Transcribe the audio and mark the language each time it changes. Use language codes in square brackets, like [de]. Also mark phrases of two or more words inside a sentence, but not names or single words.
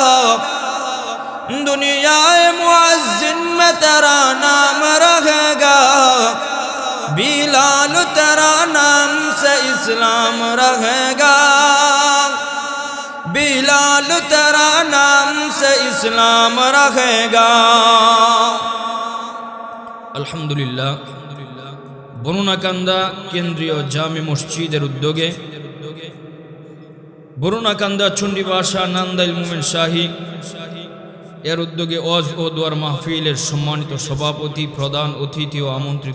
[ur] دنیا معزن میں تیرا نام رکھے گا بلال تیرا نام سے اسلام رکھے گا بلال تیرا نام سے اسلام رکھے گا [bn] আলহামদুলিল্লাহ বরুণাকান্দা কেন্দ্রীয় জামে মসজিদের উদ্যোগে বরুণাকান্দা চণ্ডীবাসা নান্দাইল মোমেন শাহী এর উদ্যোগে ওয়াজ ও দোয়ার মাহফিলের সম্মানিত সভাপতি প্রধান অতিথি ও আমন্ত্রিত